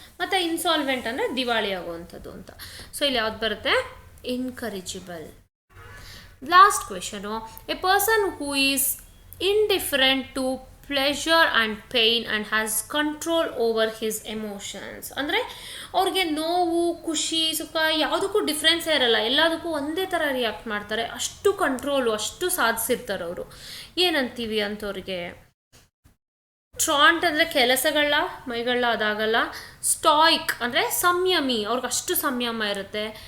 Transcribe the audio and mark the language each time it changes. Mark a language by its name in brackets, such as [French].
[Kannada] ಮತ್ತು ಇನ್ಸಾಲ್ವೆಂಟ್ ಅಂದರೆ ದಿವಾಳಿ ಆಗುವಂಥದ್ದು ಅಂತ. ಸೊ ಇಲ್ಲಿ ಯಾವ್ದು ಬರುತ್ತೆ? ಇನ್ಕರಿಜಿಬಲ್. Last question. [English] A person who is indifferent to pleasure and pain and has control over his emotions. [Kannada] ಅಂದರೆ ಅವ್ರಿಗೆ ನೋವು, ಖುಷಿ, ಸುಖ ಯಾವುದಕ್ಕೂ ಡಿಫ್ರೆನ್ಸೇ ಇರಲ್ಲ, ಎಲ್ಲದಕ್ಕೂ ಒಂದೇ ಥರ ರಿಯಾಕ್ಟ್ ಮಾಡ್ತಾರೆ. ಅಷ್ಟು ಕಂಟ್ರೋಲು, ಅಷ್ಟು ಸಾಧಿಸಿರ್ತಾರೆ ಅವರು. ಏನಂತೀವಿ ಅಂಥವ್ರಿಗೆ? ಟ್ರಾಂಟ್ ಅಂದರೆ ಕೆಲಸಗಳ ಮೈಗಳ ಅದಾಗಲ್ಲ. ಸ್ಟಾಯಿಕ್ ಅಂದರೆ ಸಂಯಮಿ, ಅವ್ರಿಗೆ ಅಷ್ಟು ಸಂಯಮ ಇರುತ್ತೆ.